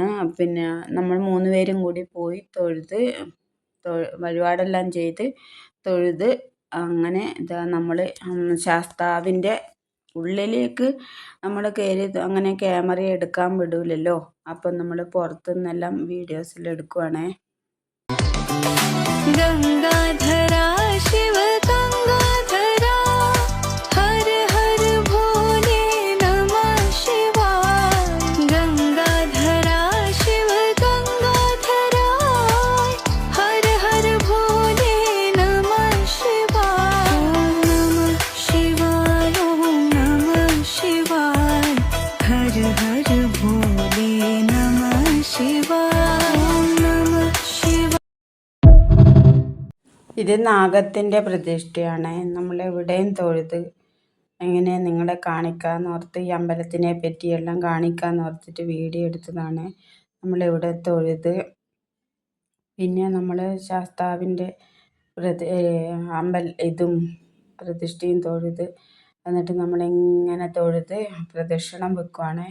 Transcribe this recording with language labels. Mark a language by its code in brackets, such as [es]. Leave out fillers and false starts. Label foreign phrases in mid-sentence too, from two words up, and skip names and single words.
[ml] പിന്നെ നമ്മൾ 3 പേരും കൂടി പോയി തൊഴുത് വഴിപാടെല്ലാം ചെയ്ത് തൊഴുത് അങ്ങനെ ഇതാ നമ്മൾ ശാസ്താവിൻ്റെ ഉള്ളിലേക്ക് നമ്മൾ കയറി. അങ്ങനെ ക്യാമറ എടുക്കാൻ വിടൂലല്ലോ, അപ്പം നമ്മൾ പുറത്തുനിന്നെല്ലാം വീഡിയോസെല്ലാം എടുക്കുവാണേ. [hi] गंगाधरा शिव गंगाधरा हर हर भोले नमः शिवाय गंगाधरा शिव गंगाधरा हर हर भोले नमः शिवाय ओम नमः शिवाय ओम नमः शिवाय हर हर भोले नमः शिवाय ओम नमः शिवाय. [ml] ഇത് നാഗത്തിൻ്റെ പ്രതിഷ്ഠയാണ്. നമ്മളെവിടെയും തൊഴുത് എങ്ങനെ നിങ്ങളെ കാണിക്കാമെന്ന് ഓർത്ത്, ഈ അമ്പലത്തിനെ പറ്റിയെല്ലാം കാണിക്കാമെന്ന് ഓർത്തിട്ട് വീഡിയോ എടുത്തതാണ്. നമ്മളിവിടെ തൊഴുത് പിന്നെ നമ്മൾ ശാസ്താവിൻ്റെ പ്രതിഷ്ഠയും തൊഴുത് എന്നിട്ട് നമ്മളിങ്ങനെ തൊഴുത് പ്രദക്ഷിണം വെക്കുവാണ്.